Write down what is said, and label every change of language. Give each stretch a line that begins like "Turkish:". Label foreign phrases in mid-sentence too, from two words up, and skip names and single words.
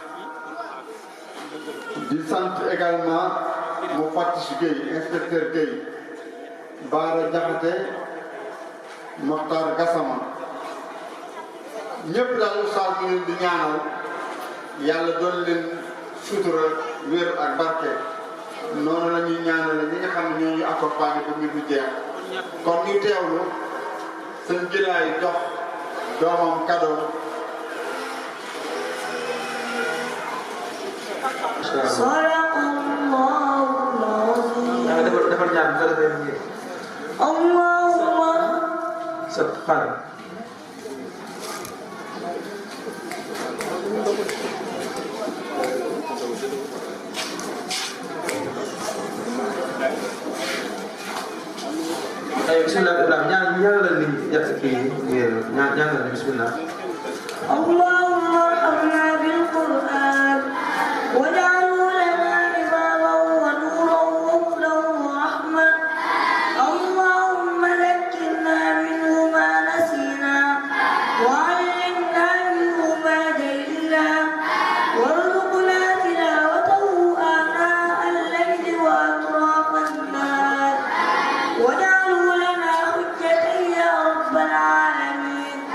Wolof: di sant également mu Fatish Gueye inspecteur Gueye Baara Diakhaté Mokhtar Gassama ñëpp daal Oustaz ñu leen di ñaanal yàlla doon leen sutura wér ak barke noonu la ñuy ñaanale ñi nga xam ne ñoo ñu accompagné ba mbir mi jeex kon ñu teewlu seen jëlaay jox doomam cadeau
Arabic: صدق الله العظيم.
Wolof: dapat ñaan ko defé ni
Arabic: اللهم
Wolof: sa xal ayo bismillah Ibrahim ñaan la ni ki ñaan la bismillah
Arabic: اللهم ارحمنا بالقرآن واجعله لنا إماما ونورا وهدى ورحمة. اللهم ذكرنا منه ما نسينا وعلمنا منه ما جهلنا وارزقنا تلاوته آناء الليل وأطراف النهار واجعله لنا حجة يا رب العالمين.